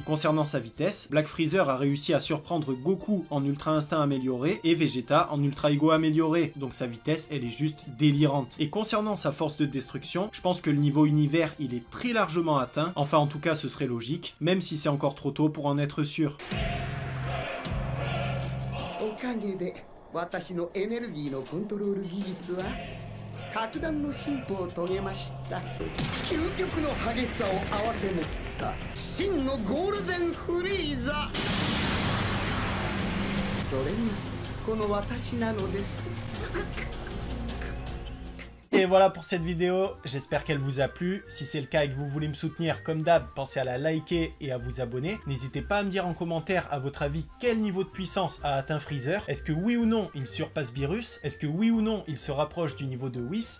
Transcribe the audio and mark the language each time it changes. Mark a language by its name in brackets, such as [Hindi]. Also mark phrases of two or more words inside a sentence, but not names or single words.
[French] Concernant sa vitesse, Black Freezer a réussi à surprendre Goku en Ultra Instinct amélioré et Vegeta en Ultra Ego amélioré, donc sa vitesse elle est juste délirante. Et concernant sa force de destruction, je pense que le niveau univers il est très largement atteint, enfin en tout cas ce serait logique, même si c'est encore trop tôt pour en être sûr. [Japanese] 格段の進歩を遂げました。究極の激しさを併せ持った真のゴールデンフリーザ。それがこの私なのです。 [French] Et voilà pour cette vidéo, j'espère qu'elle vous a plu. Si c'est le cas et que vous voulez me soutenir comme d'hab, pensez à la liker et à vous abonner. N'hésitez pas à me dire en commentaire, à votre avis, quel niveau de puissance a atteint Freezer. Est-ce que oui ou non, il surpasse Beerus? Est-ce que oui ou non, il se rapproche du niveau de Whis?